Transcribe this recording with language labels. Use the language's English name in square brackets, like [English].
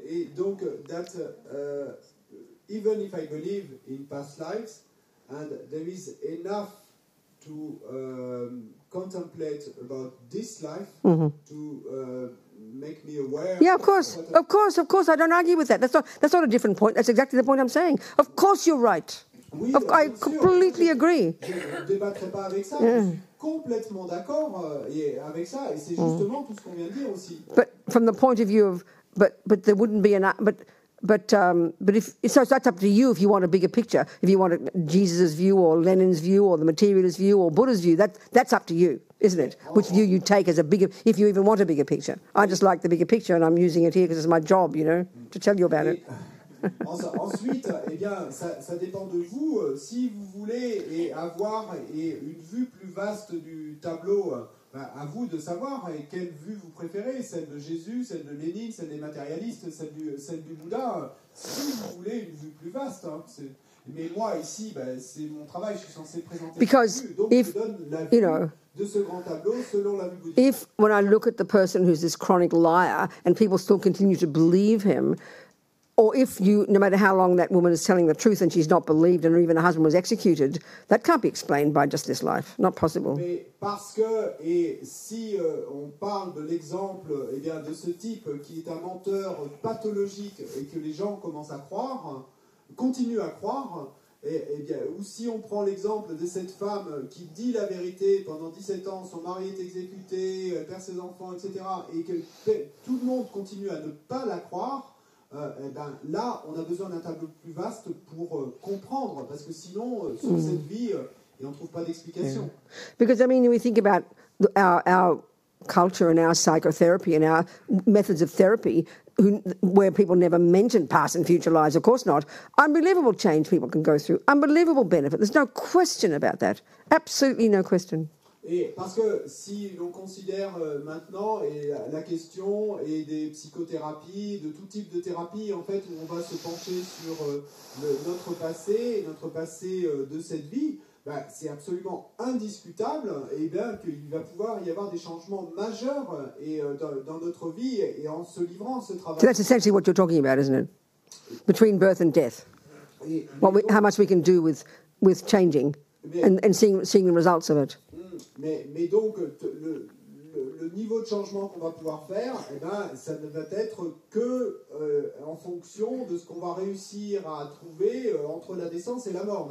[French] Et donc, [English] that even if I believe in past lives, and there is enough to contemplate about this life to make me aware. Yeah, of course. I don't argue with that. That's not a different point. That's exactly the point I'm saying. Of course you're right. [French] Oui, [English] I completely agree. [French] Je ne débattrai pas avec ça. Je suis complètement d'accord avec ça, et c'est justement tout ce qu'on vient de dire aussi. [English] But from the point of view of, but there wouldn't be an, but if so, that's up to you if you want a bigger picture. If you want Jesus' view or Lenin's view or the materialist view or Buddha's view, that's up to you, isn't it? Which view you take as a bigger, if you even want a bigger picture. I just like the bigger picture, and I'm using it here because it's my job, to tell you about it. [French] Ensuite, eh bien, ça dépend de vous. Si vous voulez avoir une vue plus vaste du tableau, à vous de savoir quelle vue vous préférez, celle de Jésus, celle de Lénine, celle des matérialistes, celle du Bouddha. Si vous voulez une vue plus vaste, hein, mais moi ici, c'est mon travail, je suis censé présenter [English] Because [French] cette vue, donc [English] if, [French] je donne la vue de ce grand tableau selon la vue bouddhiste. [English] If, when I look at the person who's this chronic liar and people still continue to believe him, or if you, no matter how long that woman is telling the truth and she's not believed and even her husband was executed, that can't be explained by just this life. Not possible. [French] Mais parce que, et si on parle de l'exemple eh bien, de ce type qui est un menteur pathologique et que les gens commencent à croire, continuent à croire, eh bien, ou si on prend l'exemple de cette femme qui dit la vérité pendant 17 ans, son mari est exécuté, elle perd ses enfants, etc., et que tout le monde continue à ne pas la croire, eh ben, là, on a besoin d'un tableau plus vaste pour comprendre, parce que sinon, sur cette vie, et on ne trouve pas d'explication. [English] Because, I mean, we think about our culture and our psychotherapy and our methods of therapy, where people never mention past and future lives, of course not. Unbelievable change people can go through, unbelievable benefit. There's no question about that. Absolutely no question. [French] Et parce que si l'on considère maintenant la question et des psychothérapies, de tout type de thérapie, en fait, où on va se pencher sur notre passé de cette vie, c'est absolument indiscutable et bien qu'il va pouvoir y avoir des changements majeurs dans notre vie et en se livrant à ce travail. [English] So that's essentially what you're talking about, isn't it? Between birth and death. How much we can do with changing and seeing the results of it. [French] Mais donc, le niveau de changement qu'on va pouvoir faire, eh ben, ça ne va être que en fonction de ce qu'on va réussir à trouver entre la naissance et la mort.